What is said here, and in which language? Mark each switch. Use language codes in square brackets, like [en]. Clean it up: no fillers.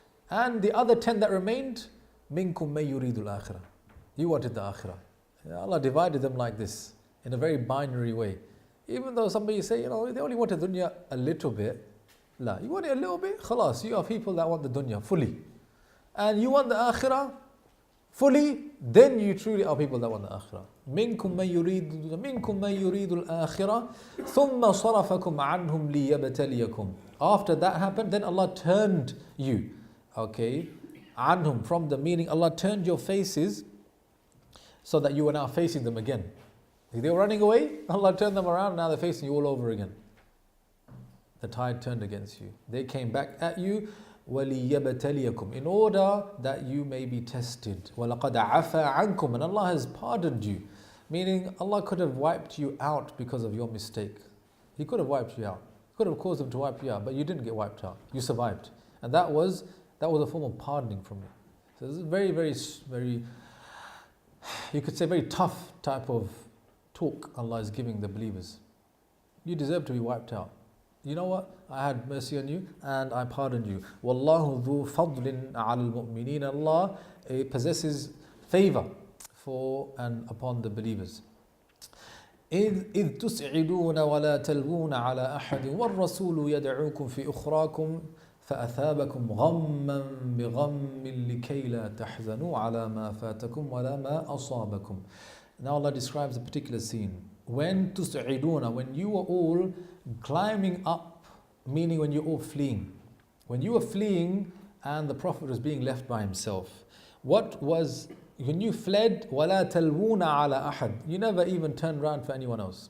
[en] And the other 10 that remained, [ar] minkum may yuridul akhirah. [en] You wanted the akhirah. Allah divided them like this, in a very binary way. Even though somebody say, they only want the dunya a little bit. La, you want it a little bit? Khalas, you are people that want the dunya fully. And you want the akhirah fully, then you truly are people that want the akhirah. [ar] منكم من يريد الآخرة ثم صرفكم عنهم ليبتليكم. [en] After that happened, then Allah turned you. Okay, عنهم, from the meaning, Allah turned your faces so that you are now facing them again. They were running away, Allah turned them around, now they're facing you all over again. The tide turned against you. They came back at you, وَلِيَبْتَلِيَكُمْ, in order that you may be tested. [ar] وَلَقَدْ عَفَا عَنْكُمْ, [en] and Allah has pardoned you. Meaning Allah could have wiped you out because of your mistake. He could have wiped you out. Could have caused him to wipe you out, but you didn't get wiped out. You survived. And that was a form of pardoning from you. So this is very, very, very, you could say very tough type of talk Allah is giving the believers. You deserve to be wiped out. You know what? I had mercy on you and I pardoned you. [ar] Wallahu dhu fadlin al mu'mineen. [en] Allah possesses favor for and upon the believers. [ar] إذ تسعدون ولا تلوون على أحد والرسول يدعوكم في أخراكم فأثابكم غما بغم لكي لا تحزنوا على ما فاتكم ولا ما أصابكم. [en] Now Allah describes a particular scene. When تسعدون, when you were all climbing up, meaning when you're all fleeing. When you were fleeing and the Prophet was being left by himself. When you fled, [ar] وَلَا تَلْوُونَ عَلَى أَحَدٍ, [en] you never even turned around for anyone else.